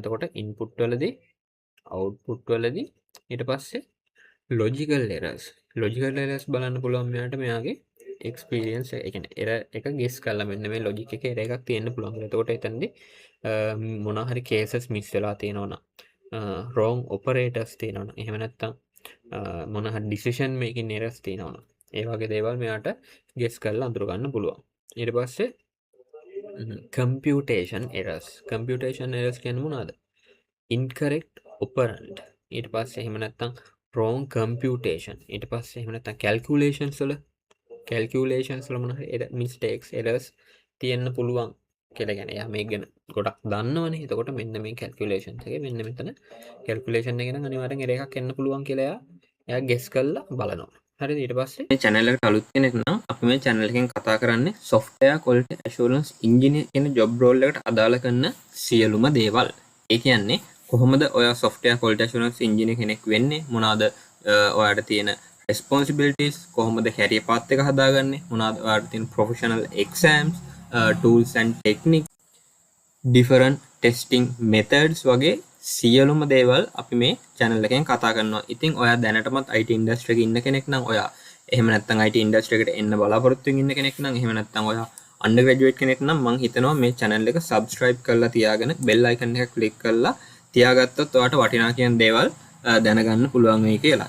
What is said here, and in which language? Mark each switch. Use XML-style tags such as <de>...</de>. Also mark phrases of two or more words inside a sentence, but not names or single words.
<si>එතකොට input වලදී output වලදී ඊට පස්සේ</si> <en>logical errors</en> <si>බලන්න පුළුවන් මෙයාගේ experience ඒ කියන්නේ error එක guess කරලා මෙන්න මේ logic එකේ error එකක් තියෙන්න පුළුවන්. එතකොට එතනදී මොනවා හරි</si> <en>cases miss</en> <si>වෙලා තියෙනවා නම්</si> <en>wrong operators</en> <si>තියෙනවා නම් එහෙම නැත්නම් මොන හරි</si> <en>decision making errors</en> <si>තියෙනවා නම් ඒ වගේ දේවල් මෙයාට guess කරලා අඳුර ගන්න පුළුවන්. ඊට පස්සේ</si> <en>computation errors</en> <si>කියන්නේ මොනවද?</si> <en>incorrect operand</en> <si>ඊට පස්සේ එහෙම නැත්නම්</si> <en>wrong computation</en> <si>ඊට පස්සේ එහෙම නැත්නම් calculations වල මොන හරි</si> <en>mistakes errors</en> <si>තියෙන්න පුළුවන් කියලා කියන්නේ එයා මේක ගැන ගොඩක් දන්නවනේ. එතකොට මෙන්න මේ calculations එකේ මෙන්න මෙතන calculation එකේ නම් අනිවාර්යෙන් error එකක් එන්න පුළුවන් කියලා එයා guess කරලා බලනවා. හරිද? ඊට පස්සේ මේ channel එකට අලුත් කෙනෙක් නම් අපි මේ channel එකෙන් කතා කරන්නේ</si> <en>software quality assurance engineer</en> <si>කියන</si> <en>job role</en> <si>එකට අදාළ කරන සියලුම දේවල්. ඒ කියන්නේ කොහොමද ඔයා</si> <en>software quality assurance engineer</en> <si>කෙනෙක් වෙන්නේ? මොනවාද ඔයාට තියෙන responsibilities? කොහොමද</si> <en>career path</en> <si>එක හදාගන්නේ? මොනවාද ඔයාට තියෙන</si> <en>professional exams, tools and techniques, different testing methods</en> <si>වගේ සියලුම දේවල් අපි මේ channel එකෙන් කතා කරනවා. ඉතින් ඔයා දැනටමත්</si> <en>IT industry</en> <si>එකේ ඉන්න කෙනෙක් නම් ඔයා එහෙම නැත්නම්</si> <en>IT industry</en> <si>එකට එන්න බලාපොරොත්තු වෙමින් ඉන්න කෙනෙක් නම් එහෙම නැත්නම් ඔයා undergraduate කෙනෙක් නම් මම හිතනවා මේ channel එක subscribe කරලා තියාගෙන</si> <en>bell icon</en> <si>එක click කරලා තියාගත්තොත් ඔයාට වටිනා කියන දේවල් දැනගන්න පුළුවන් වෙයි කියලා.</si>